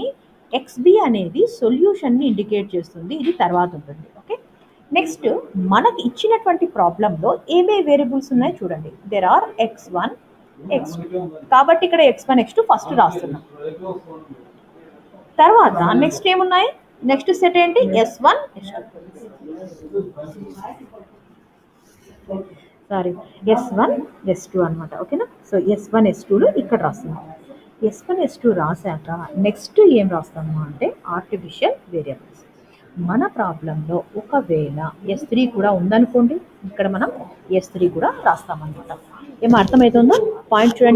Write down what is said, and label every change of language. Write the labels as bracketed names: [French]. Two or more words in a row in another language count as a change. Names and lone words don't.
[Telugu] ఎక్స్బి అనేది సొల్యూషన్ని ఇండికేట్ చేస్తుంది, ఇది తర్వాత ఉంటుంది. [English] okay, next [Telugu] మనకి ఇచ్చినటువంటి ప్రాబ్లంలో ఏవే వేరియబుల్స్ ఉన్నాయో చూడండి. [English] there are x1 x2, [Telugu] కాబట్టి ఇక్కడ x1 x2 ఫస్ట్ రాస్తున్నాం. తర్వాత నెక్స్ట్ ఏమున్నాయి, [English] next set [Telugu] ఏంటి, s1 s2, సారీ s1 s2 అనమాట. ఓకేనా, సో s1 s2లు ఇక్కడ రాస్తున్నాం. s1 s2 రాశాక నెక్స్ట్ ఏం రాస్తాము అంటే [English] artificial variables. [Telugu] మన ప్రాబ్లంలో ఒకవేళ s3 కూడా ఉందనుకోండి, ఇక్కడ మనం s3 కూడా రాస్తామన్నమాట. ఏమో అర్థమవుతుందో పాయింట్ చూడండి.